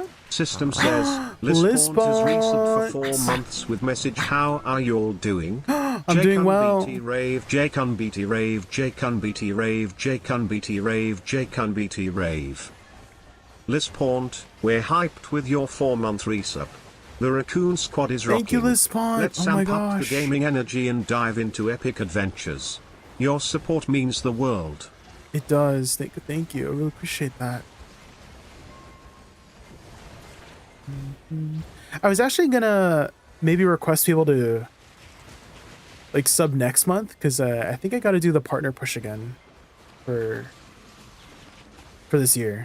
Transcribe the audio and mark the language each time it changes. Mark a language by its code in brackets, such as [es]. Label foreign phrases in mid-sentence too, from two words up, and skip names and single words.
[en] System says, Lispawn has resubbed for 4 months with message, how are you all doing? I'm doing well. JaykunVT rave, JaykunVT rave, JaykunVT rave, JaykunVT rave, JaykunVT rave. Lispawn, we're hyped with your 4-month resub. The Raccoon Squad is rocking. Thank you, Lispawn. Let's oh my amp up the gosh. gaming energy and dive into epic adventures. Your support means the world. It does. Thank you. I really appreciate that. I was actually gonna maybe request people to like sub next month because I think I got to do the partner push again for this year.